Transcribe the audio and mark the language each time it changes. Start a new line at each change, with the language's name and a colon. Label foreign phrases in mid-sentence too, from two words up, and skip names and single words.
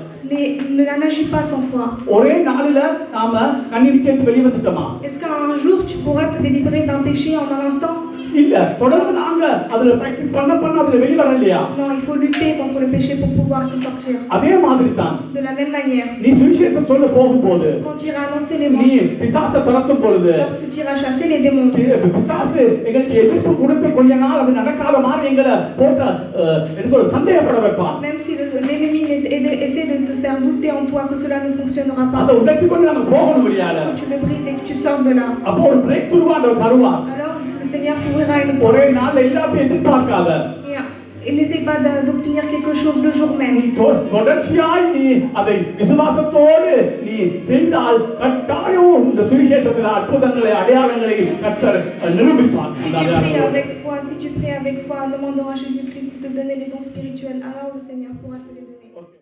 French: N'agis pas sans foi.
Tamil: ஒரே நாளில நாம கண்ணீர் சேர்த்து வெளிய வந்துட்டோமா?
French: Est-ce qu'un jour tu pourras te délivrer d'un péché en un instant?
Tamil: இல்ல, தொடர்ந்து நாங்க அதுல பிராக்டீஸ் பண்ண அதுல வெளிய வர இல்லையா?
French: Non, il faut lutter contre le péché pour pouvoir s'en sortir.
Tamil: அதே மாதிரி தான்.
French: De la même manière.
Tamil: நீ சுவிசேஷம் சொல்ல போகும்போது,
French: quand tu iras annoncer
Tamil: நீ
French: l'évangile,
Tamil: பிசாசை துரத்தும் பொழுது,
French: lorsque tu iras chasser les démons,
Tamil: பிசாசு எங்களுக்கு எதிர்ப்பு கொடுத்து கொஞ்ச நாள் அது நடக்காத மாதிரி எங்களை போட்டு என்ன சொல்ற சந்தேகப்பட வைப்பான்.
French: même si l'ennemi essaie de te faire douter en toi que cela ne fonctionnera pas,
Tamil: அதை உடைச்சு கொண்டு நம்ம போகணும் வெளியால.
French: quand tu le brises et que tu sors de là,
Tamil: அப்போ ஒரு
English: break through
Tamil: ஆண்டவர் தருவார்.
French: alors le Seigneur t'ouvrira une porte.
Tamil: ஒரே நாள்ல எல்லாத்தையும் எதிர்பார்க்காத.
French: Et n'essaie pas d'obtenir quelque chose le jour même.
Tamil: நீ தொடர்ச்சியாய் நீ அதை விசுவாசத்தோடு நீ செய்தால் கட்டாயம் இந்த சுவிசேஷத்தில் அற்புதங்களை அடையாளங்களை கர்த்தர் நிரூபிப்பார்.
French: Si tu pries avec foi, en demandant à Jésus-Christ de te donner les dons spirituels, alors le Seigneur pourra te les donner.